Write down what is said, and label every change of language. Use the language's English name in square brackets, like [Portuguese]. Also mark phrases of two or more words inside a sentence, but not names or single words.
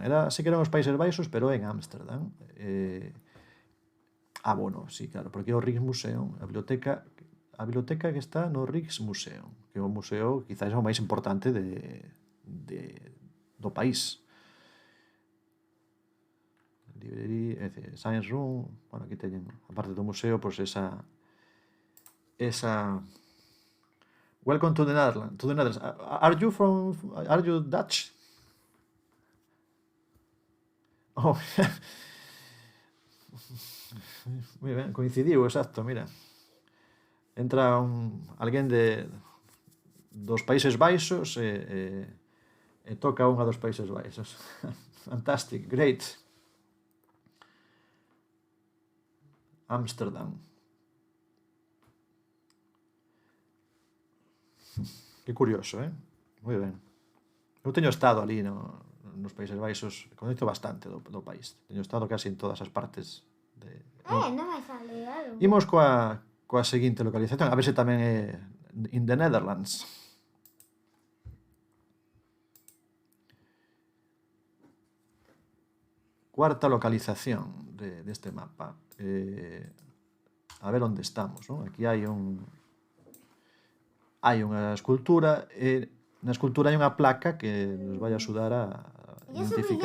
[Galician] Sí que eran os Países Baixos, pero en Ámsterdam. Bueno, sí, claro, porque é o Rijksmuseum, a biblioteca que está no Rijksmuseum, que é o museo quizás o máis importante do país. [English] Library, Science Room, [Galician] bueno, aquí teñen, aparte do museo, pois esa [English] Welcome to the Netherlands. Are you Dutch? [Galician] Oh, moi ben, coincidiu, exacto, mira. Entra alguén dos Países Baixos e toca unha dos Países Baixos. [English] Fantastic, great. Ámsterdam. [Galician] Que curioso, moi ben. Eu teño estado ali nos Países Baixos, coñezo bastante do país. Teño estado casi en todas as partes. Non me sale algo. Imos coa seguinte localización, a ver se tamén é [English] in the Netherlands. [Galician] Cuarta localización deste mapa. A ver onde estamos, non? Aquí hai unha escultura e na escultura hai unha placa que nos vai axudar a identificar.